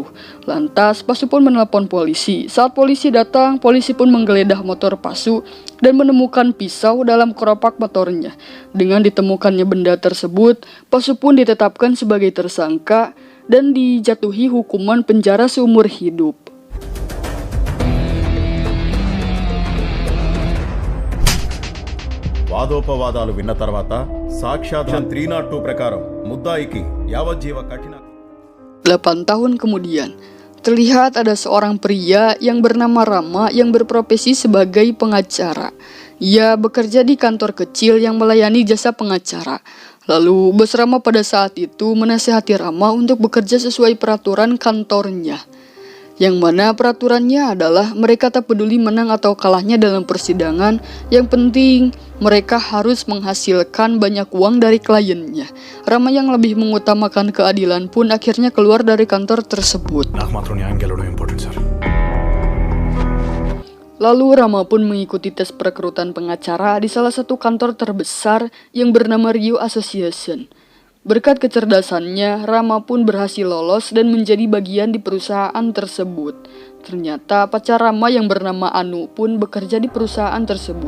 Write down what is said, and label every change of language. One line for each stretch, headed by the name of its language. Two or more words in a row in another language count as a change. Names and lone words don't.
Indonesian: Lantas Pasu pun menelpon polisi. Saat polisi datang, polisi pun menggeledah motor Pasu dan menemukan pisau dalam keropak motornya. Dengan ditemukannya benda tersebut, Pasu pun ditetapkan sebagai tersangka dan dijatuhi hukuman penjara seumur hidup.
Telugu: వాదోపవాదాలు విన్న తర్వాత సాక్ష్యాధారం 302 ప్రకారం ముద్దాయికి యావజ్జీవ కఠిన
Indonesian: 8 tahun kemudian, terlihat ada seorang pria yang bernama Rama yang berprofesi sebagai pengacara. Ia bekerja di kantor kecil yang melayani jasa pengacara. Lalu bos Rama pada saat itu menasihati Rama untuk bekerja sesuai peraturan kantornya. Yang mana peraturannya adalah mereka tak peduli menang atau kalahnya dalam persidangan, yang penting mereka harus menghasilkan banyak uang dari kliennya. Rama yang lebih mengutamakan keadilan pun akhirnya keluar dari kantor tersebut.
Telugu: నాకు మాత్రం న్యాయం గెలవడం
English: important sir.
Indonesian: Lalu Rama pun mengikuti tes perekrutan pengacara di salah satu kantor terbesar yang bernama Rio Association. Berkat kecerdasannya, Rama pun berhasil lolos dan menjadi bagian di perusahaan tersebut. Ternyata pacar Rama yang bernama Anu pun bekerja di perusahaan tersebut.